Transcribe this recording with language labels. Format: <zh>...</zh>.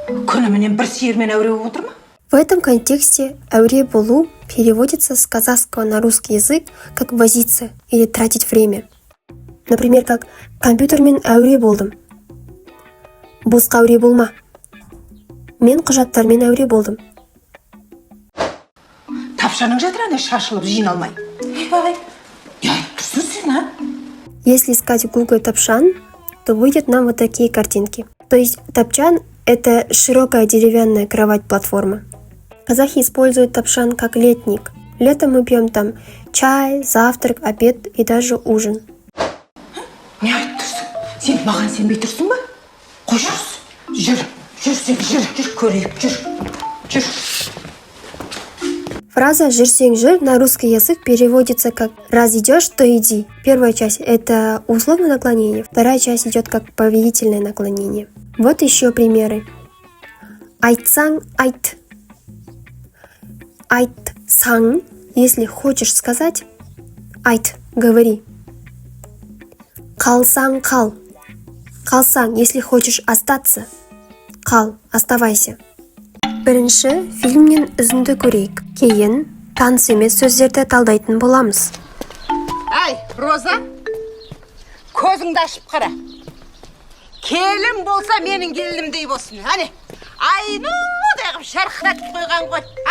<kk>Күніменен бір сиырмен әуре болып отыр ма?</kk> <ru>В этом контексте «әуре болу» переводится с казахского на русский язык как «возиться» или «тратить время». Например, как</ru> <kk>«компьютермен әуре болдым». Босқа әуре болма. Мен құжаттармен әуре болдым. Тапшаның жатыр ана шашылып жиналмай. Ай, не айтып тұрсың сен, а?</kk> <ru>Если искать в Google тапшан, то выйдет нам вот такие картинки. То есть тапчан – это широкая деревянная кровать-платформа. Казахи используют тапшан как летник. Летом мы пьем там чай, завтрак, обед и даже ужин.</ru> <kk>Не айтып тұрсың? Сен маған сенбей тұрсың ба? Қой жүр, көрейік, жүр.</kk> <ru>Фраза «жүрсең жүр» на русский язык переводится как «раз идешь, то иди». Первая часть – это условное наклонение, вторая часть идет как повелительное наклонение. Вот еще примеры.</ru> <kk>Айтсаң айт.</kk> <ru>Айтсаң, если хочешь сказать, айт, говори.</ru> <kk>Қалсаң қал.</kk> <ru>Қалсаң, если хочешь остаться, қал, оставайся.</ru> <kk>Бірінші фильмнен үзінді көрейік. Кейін таныс емес сөздерді талдайтын боламыз. Ай, Роза, көзіңді ашып қара. Келін болса менің келінімдей болсын. Әне, айнудай қып шарқыратып қойған ғой.</kk>